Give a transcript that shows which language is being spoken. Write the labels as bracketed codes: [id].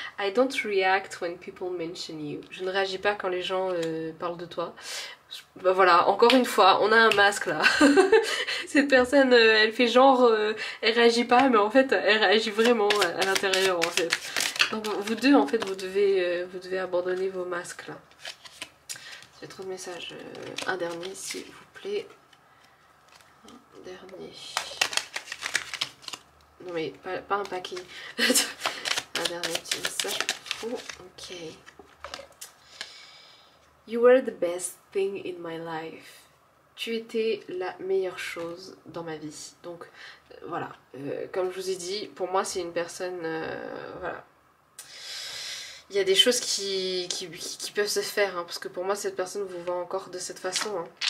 [en] I don't react when people mention you. [fr] Je ne réagis pas quand les gens parlent de toi. Bah voilà, encore une fois, on a un masque là. Cette personne, elle fait genre, elle réagit pas, mais en fait, elle réagit vraiment à l'intérieur en fait. Donc vous deux, en fait, vous devez abandonner vos masques là. J'ai trop de messages. Un dernier, s'il vous plaît. Un dernier. Non mais pas un paquet. Un dernier petit message pour vous. Ok. [en] You were the best thing in my life. [fr] Tu étais la meilleure chose dans ma vie. Donc voilà, comme je vous ai dit, pour moi c'est une personne, voilà. Il y a des choses qui peuvent se faire, hein, parce que pour moi cette personne vous voit encore de cette façon. Hein.